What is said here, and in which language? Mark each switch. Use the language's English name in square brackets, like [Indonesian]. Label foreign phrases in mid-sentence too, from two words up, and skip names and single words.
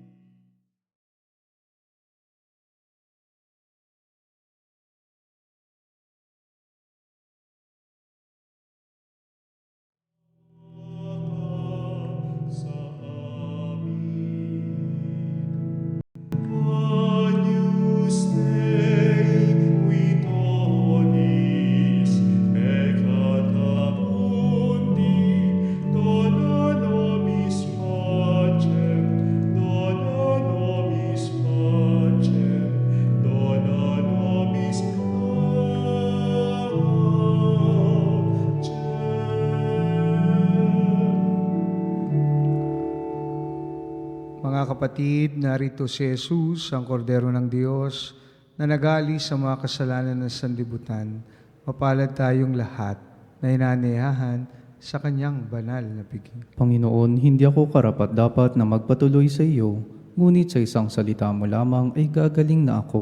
[Filipino] Sa amin. [Latin] Agnus Dei, qui donis peccata mundi, dona nobis pacem, dona nobis pacem, dona nobis pacem. [Filipino] Mga kapatid, narito si Jesus, ang kordero ng Diyos, na nag-aalis sa mga kasalanan ng sanlibutan. Mapalad tayong lahat na inaanyayahan sa kanyang banal na piging. Panginoon, hindi ako karapat-dapat na magpatuloy sa iyo, ngunit sa isang salita mo lamang ay gagaling na ako.